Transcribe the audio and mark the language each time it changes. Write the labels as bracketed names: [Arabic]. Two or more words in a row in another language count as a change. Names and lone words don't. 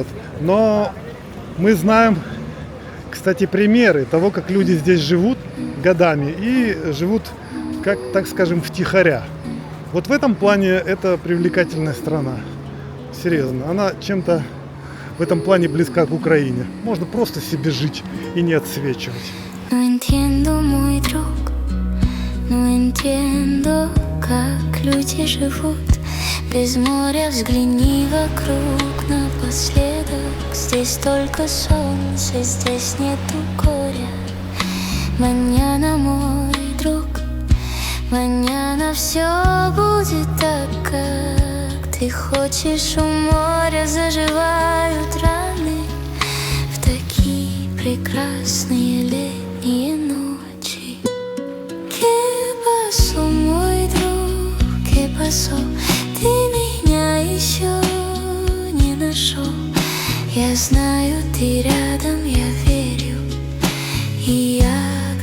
[Russian] Но мы знаем, кстати, примеры того, как люди здесь живут годами и живут, как, так скажем, втихаря. Вот в этом плане это привлекательная страна. Серьезно, она чем-то в этом плане близка к Украине. Можно просто себе жить и не отсвечивать. [Spanish] No entiendo, [Russian] мой друг, [Spanish] no entiendo, [Russian] как люди живут без моря. Взгляни вокруг напоследок, здесь только солнце, здесь нету горя. Маньяна, мой друг, маньяна, все будет так, как ты хочешь. У моря заживают раны в такие прекрасные летние ночи. [Spanish] ¿Qué pasó, [Russian] мой друг? [Spanish] ¿Qué pasó? [Russian] Ты меня еще не нашел. Я знаю, ты рядом, я верю, и я